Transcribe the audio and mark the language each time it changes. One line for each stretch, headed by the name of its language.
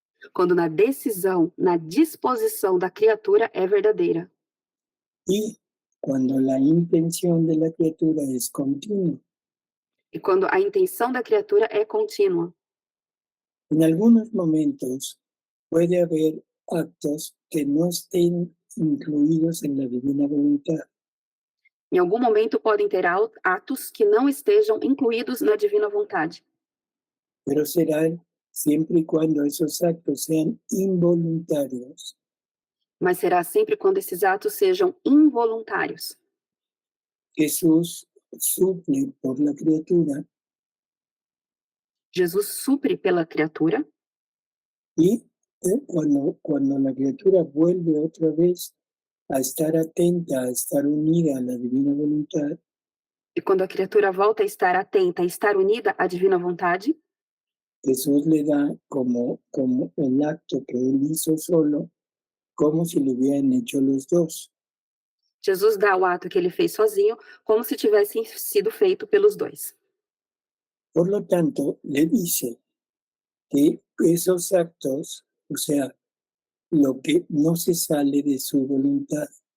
Portuguese: quando na decisão, na disposição da criatura é verdadeira.
Spanish: Y cuando la intención de la criatura es continua.
Portuguese: E quando a intenção da criatura é contínua.
Spanish: En algunos momentos puede haber actos que no estén incluidos en la divina voluntad,
Portuguese: Em algum momento podem ter atos que não estejam incluídos na divina vontade,
Spanish: pero serán siempre y cuando esos actos sean involuntarios.
Portuguese: mas será sempre quando esses atos sejam involuntários.
Spanish: Jesús suple por la criatura
Portuguese: Jesus supre pela criatura
Spanish: y cuando la criatura vuelve otra vez a estar atenta, a estar unida a la divina voluntad,
Portuguese: e quando a criatura volta a estar atenta, a estar unida à divina vontade,
Spanish: Jesús le da como el acto que él hizo solo, como si lo hubieran hecho los dos.
Portuguese: Jesus dá o ato que ele fez sozinho, como se tivesse sido feito pelos dois.
Spanish: Por lo tanto, le dice que esos actos, o sea, lo que no se sale de su voluntad,